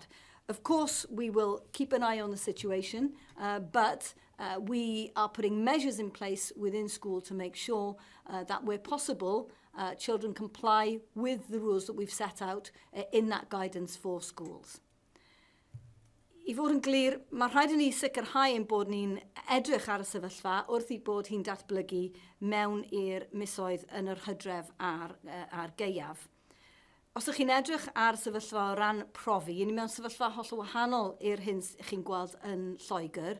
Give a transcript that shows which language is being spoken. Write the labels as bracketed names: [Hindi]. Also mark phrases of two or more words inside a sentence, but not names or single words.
[English] Of course, we will keep an eye on the situation, but we are putting measures in place within school to make sure that where possible, children comply with the rules that we've set out in that guidance for schools. [Welsh] I fod yn glir, mae rhaid i ni sicrhau ein bod ni'n edrych ar y sefyllfa wrth i bod hi'n datblygu mewn i'r misoedd yn yr Hydref a'r Gaeaf. Os ydych chi'n edrych ar sefyllfa o ran profi, ni mewn sefyllfa holl wahanol i'r hyn chi'n gweld yn Lloegr.